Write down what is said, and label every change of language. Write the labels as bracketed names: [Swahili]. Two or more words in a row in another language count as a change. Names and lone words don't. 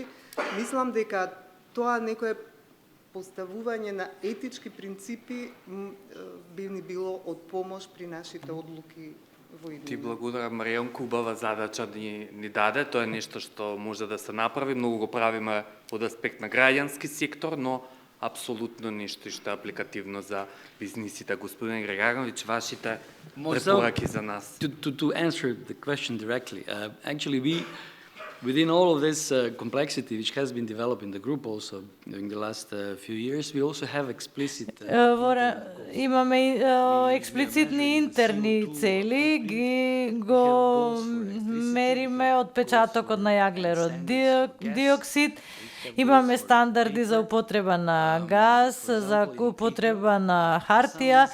[Macedonian] Мислам дека тоа некое поставување на етички принципи би ни било од помош при нашите одлуки во иднина. Ти благодарам, Маријонка, убава задача ни даде, тоа е нешто што може да се направи, многу го правиме од аспект на граѓански сектор, но апсолутно нешто што е апликативно за бизнисите. Господин Грегановиќ, вашите More препораки за нас? [English] To answer the question directly, actually within all of this complexity which has been developed in the group also during the last few years, we also have explicit... [Macedonian] Имаме експлицитни интерни цели, го мериме отпечатокот на јаглерод диоксид, имаме стандарди за употреба на газ, за употреба на хартија.